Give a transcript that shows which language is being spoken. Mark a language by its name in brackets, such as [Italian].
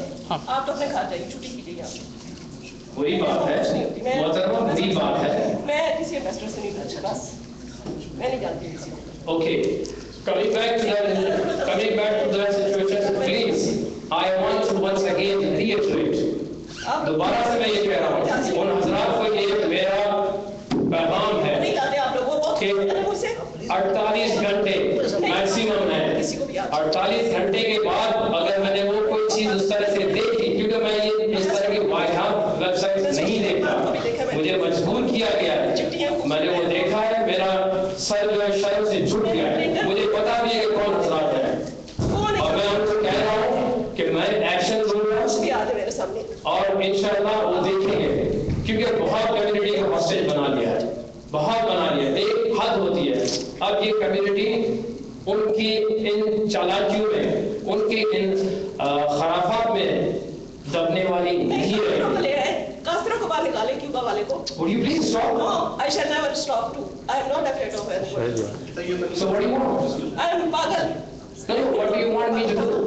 [Urdu] آپ تو اپنے گھر جائیے, چھٹی کیجیے. وہی بات ہے محترمہ, وہی بات ہے. میں کسی انویسٹر سے نہیں پوچھا, بس میں نہیں جانتی کسی کو. [English] Okay, coming back to that situation, please, I want to once again reiterate. [Urdu] دوبارہ سے میں یہ کہہ رہا ہوں, ان حضرات کو یہ میرا پیغام ہے کہ 48 گھنٹے میکسیمم ہے. 48 گھنٹے کے بعد اگر میں نے وہ کوئی چیز اس طرح سے دیکھی, کیونکہ میں یہ اس طرح کی واضح ویب سائٹ نہیں دیکھتا, مجھے مجبور کیا گیا ہے, میں نے وہ دیکھا ہے, میرا سر جو ہے شرم سے جھک گیا ہے. مجھے پتا بھی ہے کہ کون حضرات ہیں, اور میں ان کو کہہ رہا ہوں کہ میں ایکشن لوں گا, اور انشاءاللہ وہ دیکھیں گے, کیونکہ بہت کمیونٹی کو ہاسٹیج بنا لیا ہے, بہت بنا لیا ہے. ایک حد ہوتی ہے. اب یہ کمیونٹی ان کی ان چالاکیوں میں, ان کی ان خرافات میں دبنے والی نہیں ہے. کافروں کو باہر نکالیں, کیوبا والے کو. [English] Would you please stop? No, I shall never stop too. I am not afraid of anyone. So what do you want? I am [Urdu] pagal. [English] No, what do you want me to do?